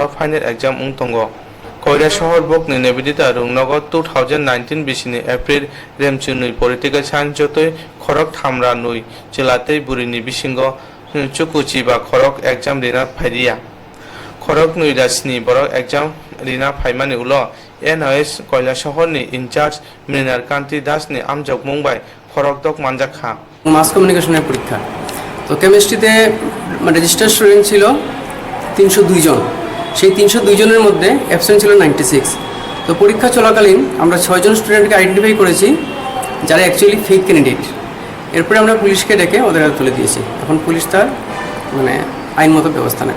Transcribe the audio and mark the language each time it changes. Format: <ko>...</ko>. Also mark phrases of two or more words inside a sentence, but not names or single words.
<en>final exam</en> <trp>ungtongo Koilashahar bogni nebidita rungnogo 2019 bisini April remchinui</trp> <en>political science</en> <trp>jotoi khorok thamra nui chilatei burini bisingo chukuchi ba khorok exam rina phairia khorok nui rasni borok exam rina phaimani ulo NOS Koilashahar ni incharge Mrinar Kanti Das ni amjok mungbai khorok dok manjakha</trp> <en>mass communication</en> <bn>পরীক্ষা তো কেমিস্ট্রিতে</bn> <en>registered student</en> <bn>ছিল 302 জন সেই 302 জনের মধ্যে অ্যাবসেন্ট ছিল 96 তো পরীক্ষা চলাকালীন আমরা 6 জন</bn> <en>student identify</en> <bn>করেছি যারা</bn> <en>actually fake candidate</en> <bn>এরপরে আমরা পুলিশকে ডেকে ওদের হাতে তুলে দিয়েছি এখন পুলিশ তার আইনগত ব্যবস্থা নেবে</bn>